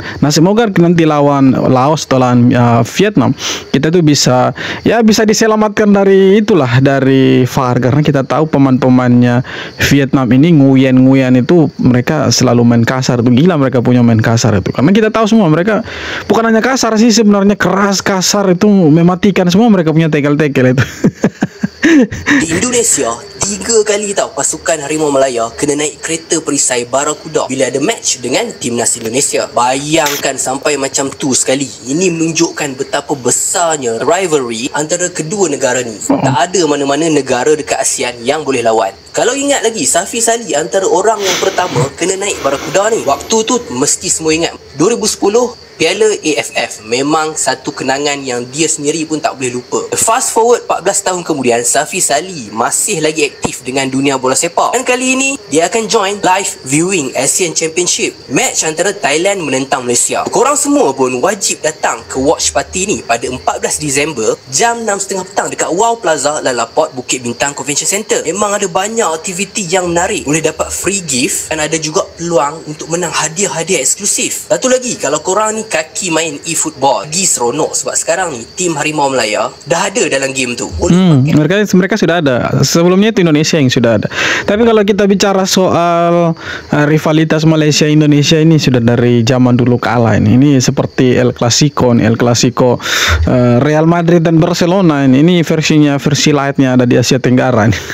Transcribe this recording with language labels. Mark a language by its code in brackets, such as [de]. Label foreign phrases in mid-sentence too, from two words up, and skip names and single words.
[id] Nah, semoga nanti lawan Laos atau lawan Vietnam kita tuh bisa diselamatkan dari dari VAR, karena kita tahu pemain-pemainnya Vietnam ini Nguyen itu mereka selalu main kasar tuh, gila mereka punya main kasar itu. Karena kita tahu semua mereka bukan hanya kasar sih sebenarnya, keras, kasar itu mematikan semua, mereka punya tekel-tekel itu. [ms] Di Indonesia, 3 kali tau pasukan Harimau Malaya kena naik kereta perisai Barakuda bila ada match dengan timnas Indonesia. Bayangkan sampai macam tu sekali. Ini menunjukkan betapa besarnya rivalry antara kedua negara ni. Tak ada mana-mana negara dekat ASEAN yang boleh lawan. Kalau ingat lagi, Safi Salih antara orang yang pertama kena naik Barakuda ni. Waktu tu mesti semua ingat 2010 Piala AFF memang satu kenangan yang dia sendiri pun tak boleh lupa. [en] Fast forward [ms] 14 tahun kemudian, Safi Salih masih lagi aktif dengan dunia bola sepak. Dan kali ini, dia akan [en] join live viewing [ms] Asian Championship. Match antara Thailand menentang Malaysia. Korang semua pun wajib datang ke [en] watch party [ms] ni pada 14 Disember jam 6.30 petang dekat Wow Plaza Lalaport, Bukit Bintang Convention Center. Memang ada banyak aktiviti yang menarik. Boleh dapat [en] free gift [ms] dan ada juga peluang untuk menang hadiah-hadiah eksklusif. Satu lagi, kalau korang ni kaki main e-football, lagi seronok sebab sekarang ni tim Harimau Malaya dah ada dalam game tu. [id] Mereka sudah ada. Sebelumnya itu Indonesia yang sudah ada. Tapi kalau kita bicara soal rivalitas Malaysia Indonesia ini sudah dari zaman dulu kalah ini. Ini seperti El Clasico Real Madrid dan Barcelona ini. Ini versi lightnya ada di Asia Tenggara.